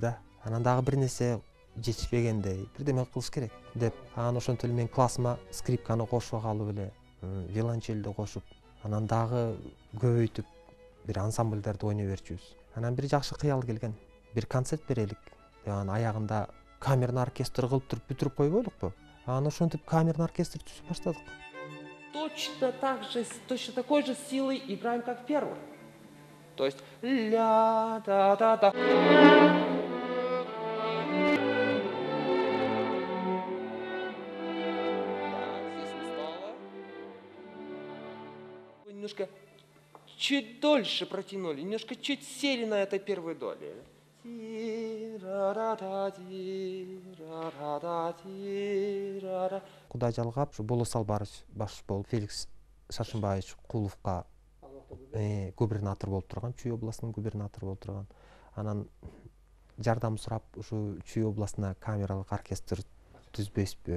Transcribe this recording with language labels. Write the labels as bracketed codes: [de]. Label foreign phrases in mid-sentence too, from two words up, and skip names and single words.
[ky] Анан дагы бир нерсе жетишпегендей бирдеме кылыш керек деп, анан ошентип эле мен классыма скрипканы кошуп алып эле, виолончельди кошуп, анан дагы көбөйтүп бир ансамбльдерди ойной берчүбүз. Анан бир жакшы кыял келген, бир концерт берелик деп, анан аягында [ru] камерный оркестр [ky] кылып туруп бүтүрүп койбойлукпу. Анан ошентип [ru] камерный оркестр [ky] түзүп баштадык. [ru] Точно такой же силой играем, как в первом. То есть ля-да-да-да. Немножко чуть дольше протянули, немножко чуть сели на этой первой доле. [ky] Кудай жалгап, ушу Боло Салбарыч баш болуп, Феликс Шашымбаевич Куловго губернатор болуп турган, Чүй областынын губернатору болуп турган. Анан жардам сурап, ушу Чүй областына камералык оркестр түзбөйсүзбү?